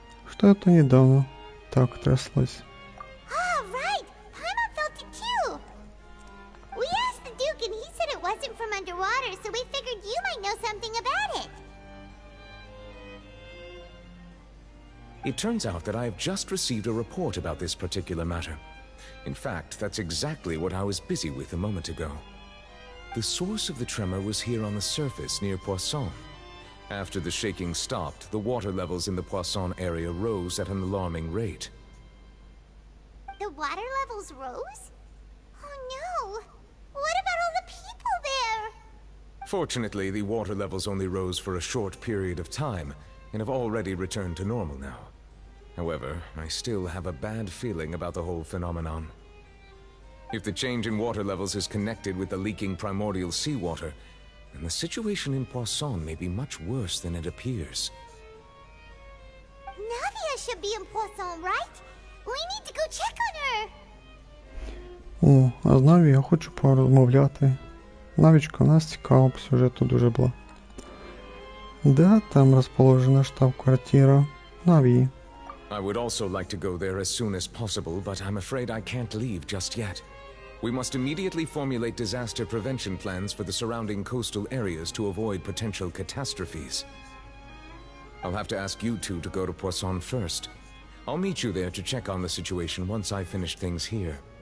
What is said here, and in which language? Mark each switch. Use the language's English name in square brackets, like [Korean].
[Russian] Что это недавно так тряслось? [English] Ah, right! Paimon felt it too! We asked the Duke and he said it wasn't from underwater, so we figured you might know something about it. It turns out that I have just received a report about this particular matter. In fact, that's exactly what I was busy with a moment ago. The source of the tremor was here on the surface near Poisson. After the shaking stopped, the water levels in the Poisson area rose at an alarming rate. The water levels rose? Oh no! What about all the people there? Fortunately, the water levels only rose for a short period of time, and have already returned to normal now. However, I still have a bad feeling about the whole phenomenon. If the change in water levels is connected with the leaking primordial seawater, then the situation in Poisson may be much worse than it appears. Navia should be in Poisson, right? We need to go check on her! [Ukrainian] О, а з Наві я хочу порозмовляти. Навічка в нас цікава по сюжету дуже була. Да, там розположена штаб-квартира Навії. [English] I would also like to go there as soon as possible, but I'm afraid I can't leave just yet. We must immediately formulate disaster prevention plans for the surrounding coastal areas to avoid potential catastrophes. I'll have to ask you two to go to Poisson first. I'll meet you there to check on the situation once I finish things here.